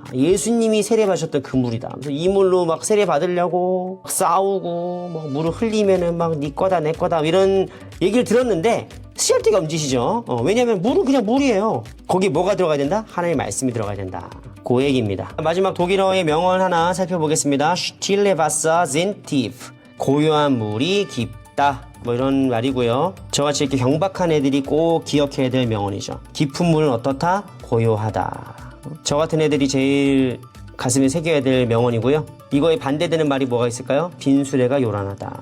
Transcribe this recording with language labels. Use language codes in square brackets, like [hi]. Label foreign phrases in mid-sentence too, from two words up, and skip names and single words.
[ko] 예수님이 세례받으셨던 그 물이다. 그래서 이 물로 막 세례 받으려고 싸우고 막 물을 흘리면은 막 네 거다 내 거다 이런 얘기를 들었는데 쓰잘데기 엄지시죠. 왜냐하면 물은 그냥 물이에요. 거기 뭐가 들어가야 된다? 하나님의 말씀이 들어가야 된다. 그 얘기입니다. 마지막 독일어의 명언 하나 살펴보겠습니다. [de] Stille Wasser sind tief. [ko] 고요한 물이 깊다. 뭐 이런 말이고요. 저같이 이렇게 경박한 애들이 꼭 기억해야 될 명언이죠. 깊은 물은 어떻다? 고요하다. 저 같은 애들이 제일 가슴에 새겨야 될 명언이고요. 이거에 반대되는 말이 뭐가 있을까요? 빈수레가 요란하다.